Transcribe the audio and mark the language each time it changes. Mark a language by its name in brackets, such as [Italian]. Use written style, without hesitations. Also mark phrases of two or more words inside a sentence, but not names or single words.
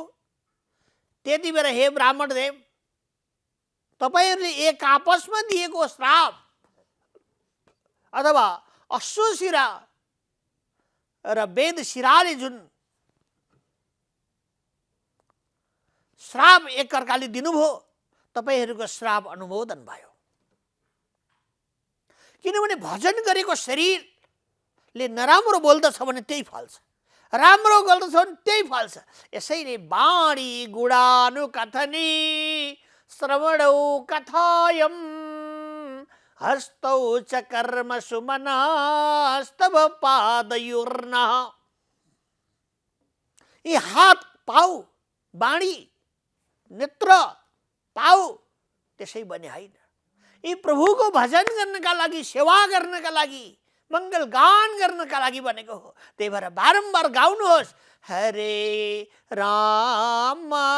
[Nepali] त्यति बेला हे ब्राह्मण देव, तपाईहरूले एक आपसमा दिएको श्राप अथवा अश्वशिरा र वेदशिराले जुन श्राप एकअर्काले दिनुभयो, तपाईहरूको श्राप अनुमोदन भयो। किनभने भजन गरेको शरीरले नराम्रो बोल्दछ भने त्यही फल्छ, राम्रो गर्दछ भने त्यही फल्छ। [Sanskrit] यसैले वाणी गुणानुकथनी श्रवणौ कथायम हस्तौ च कर्मसु मनस्तव पादयोर्नः। [Nepali] यी हात, पाउ, वाणी, नेत्र, पाउ त्यसै बने होइन। यी प्रभुको भजन गर्नका लागि, सेवा गर्नका लागि, मङ्गल गान गर्नका लागि बनेको हो। त्यही भएर बारम्बार गाउनुहोस्, हरे राम